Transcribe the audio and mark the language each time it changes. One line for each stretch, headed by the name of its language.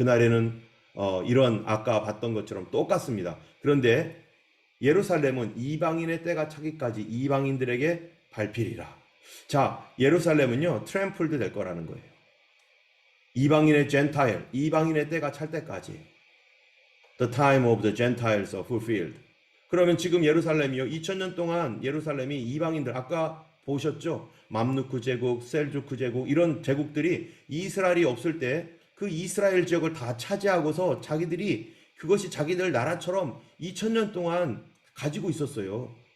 Korean: 그날에는 이런 아까 봤던 것처럼 똑같습니다. 그런데 예루살렘은 이방인의 때가 차기까지 이방인들에게 밟히리라. 자, 예루살렘은요, 트램플드 될 거라는 거예요. 이방인의 젠타일, 이방인의 때가 찰 때까지.
English: The time of the Gentiles are fulfilled.
Korean: 그러면 지금 예루살렘이요, 2000년 동안 예루살렘이 이방인들, 아까 보셨죠? 맘누크 제국, 셀주크 제국, 이런 제국들이 이스라엘이 없을 때 그 이스라엘 지역을 다 차지하고서 자기들이, 그것이 자기들 나라처럼 2000년 동안 가지고 있었어요.